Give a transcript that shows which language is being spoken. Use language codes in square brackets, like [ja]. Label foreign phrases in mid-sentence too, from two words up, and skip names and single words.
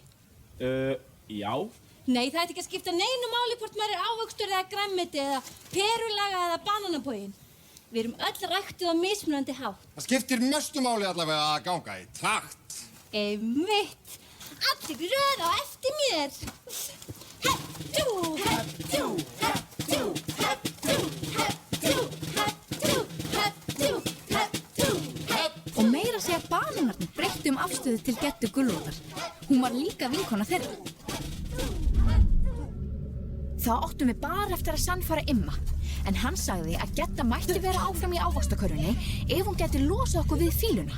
[is] Já. Nei, það ætti ekki að skipta neinu máli hvort maður er ávöxtur eða grænmeti eða perulaga eða bananapógin. Við erum öll ræktuð á mismunandi hátt. Það skiptir mestu máli allavega að ganga í takt. Einmitt. Allir í röð á eftir mér. Hepp-dú, hepp-dú, hepp-dú, hepp-dú, hepp-dú, hepp-dú, hepp-dú, hepp-dú, hepp-dú. Og meira segja bananarnir breyttu afstöðu til Geddu Gullrótar. Hún var líka vinkona þeirra. Þá áttum við bara eftir að sannfæra Imma, en hann sagði að Gedda mætti vera áfram í ávaxtakörfunni ef hún gæti losað okkur við fíluna.